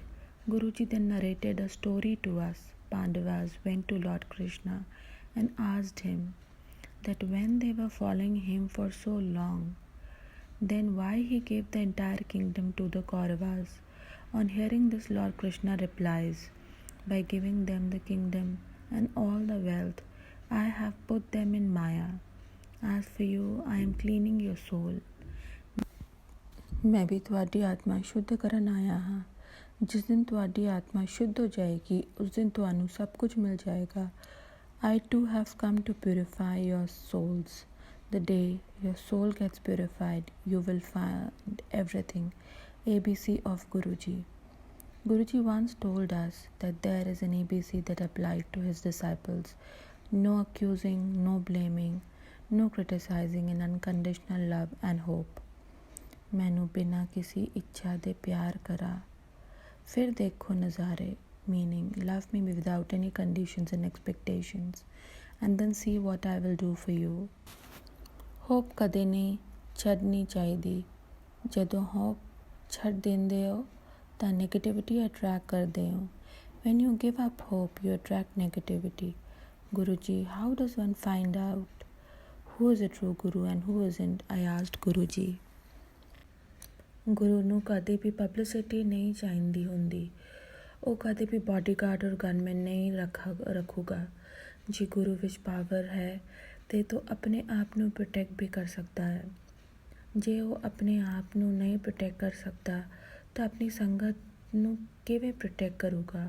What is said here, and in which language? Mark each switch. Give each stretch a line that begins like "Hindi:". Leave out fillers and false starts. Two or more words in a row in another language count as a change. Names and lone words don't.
English: Guruji then narrated a story to us. Pandavas went to Lord Krishna and asked him that when they were following him for so long, then why he gave the entire kingdom to the Kauravas. On hearing this, Lord Krishna replies, by giving them the kingdom and all the wealth, I have put them in Maya. As for you, I am cleaning your soul.
Hindi: मैं भी
Punjabi: ਤੁਹਾਡੀ ਆਤਮਾ ਸ਼ੁੱਧ ਕਰਨ ਆਇਆ ਹਾਂ। ਜਿਸ ਦਿਨ ਤੁਹਾਡੀ ਆਤਮਾ ਸ਼ੁੱਧ ਹੋ ਜਾਏਗੀ ਉਸ ਦਿਨ ਤੁਹਾਨੂੰ ਸਭ ਕੁਝ ਮਿਲ ਜਾਏਗਾ।
English: I too have come to purify your souls. The day your soul gets purified, you will find everything. ABC of Guruji. Guruji once told us that there is an ABC that applied to his disciples. No accusing, no blaming, no criticizing, and unconditional love and hope.
Punjabi: ਮੈਨੂੰ ਬਿਨਾਂ ਕਿਸੇ ਇੱਛਾ ਦੇ ਪਿਆਰ ਕਰਾ, ਫਿਰ ਦੇਖੋ ਨਜ਼ਾਰੇ,
English: meaning love me without any conditions and expectations, and then see what I will do for you.
Punjabi: Hope ਕਦੇ ਨਹੀਂ ਛੱਡਣੀ ਚਾਹੀਦੀ। ਜਦੋਂ hope ਛੱਡ ਦਿੰਦੇ ਹੋ ਤਾਂ
English: negativity attract
Punjabi: ਕਰਦੇ ਹੋ।
English: When you give up hope, you attract negativity. Guruji, how does one find out who is a true guru and who isn't? I asked Guruji.
Punjabi: ਗੁਰੂ ਨੂੰ ਕਦੇ ਵੀ ਪਬਲਿਸਿਟੀ ਨਹੀਂ ਚਾਹੀਦੀ ਹੁੰਦੀ। ਉਹ ਕਦੇ ਵੀ ਬਾਡੀਗਾਰਡ ਔਰ ਗਨਮੈਨ ਨਹੀਂ ਰੱਖੂਗਾ। ਜੇ ਗੁਰੂ ਵਿੱਚ ਪਾਵਰ ਹੈ ਤੇ ਤੋ ਆਪਣੇ ਆਪ ਨੂੰ ਪ੍ਰੋਟੈਕਟ ਵੀ ਕਰ ਸਕਦਾ ਹੈ। ਜੇ ਉਹ ਆਪਣੇ ਆਪ ਨੂੰ ਨਹੀਂ ਪ੍ਰੋਟੈਕਟ ਕਰ ਸਕਦਾ ਤਾਂ ਆਪਣੀ ਸੰਗਤ ਨੂੰ ਕਿਵੇਂ ਪ੍ਰੋਟੈਕਟ ਕਰੂਗਾ।